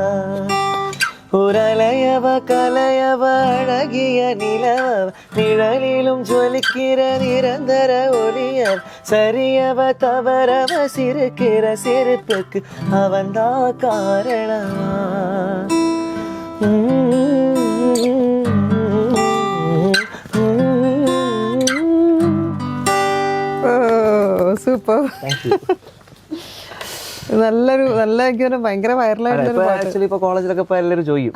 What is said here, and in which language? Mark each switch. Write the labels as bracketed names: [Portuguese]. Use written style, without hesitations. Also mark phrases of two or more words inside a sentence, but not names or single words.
[Tamil] உரலையவ கலையவ அழகிய நிலவ, நிழலிலும் ஜொலிக்கிற நிரந்தர ஒளியவ. சரியவ தவறவ சிரிக்கிற சிரிப்புக்கு அவன்தா காரணமா. [Malayalam] സൂപ്പർ. നല്ല ഭയങ്കര വൈറലായിട്ടുള്ള ആക്ച്വലി ഇപ്പൊ കോളേജിലൊക്കെ എല്ലാവരും ചോദിക്കും.